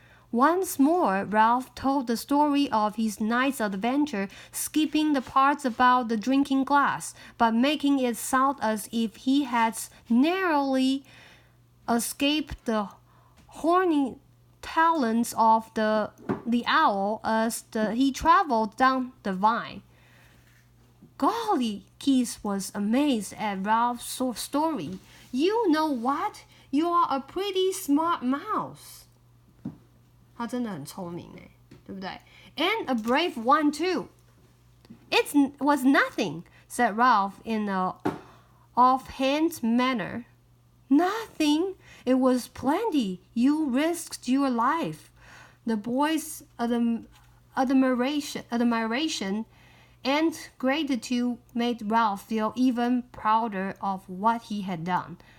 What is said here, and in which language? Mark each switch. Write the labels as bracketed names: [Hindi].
[English] Once more, Ralph told the story of his night's adventure, skipping the parts about the drinking glass, but making it sound as if he had narrowly escaped the horny talons of the owl as he traveled down the vine. Golly, Keith was amazed at Ralph's story. You know what? You are a pretty smart mouse. [Chinese] 他真的很聪明哎，对不对？ [English] And a brave one too. It was nothing, said Ralph in an offhand manner. Nothing? It was plenty. You risked your life. The boys' admiration and gratitude made Ralph feel even prouder of what he had done.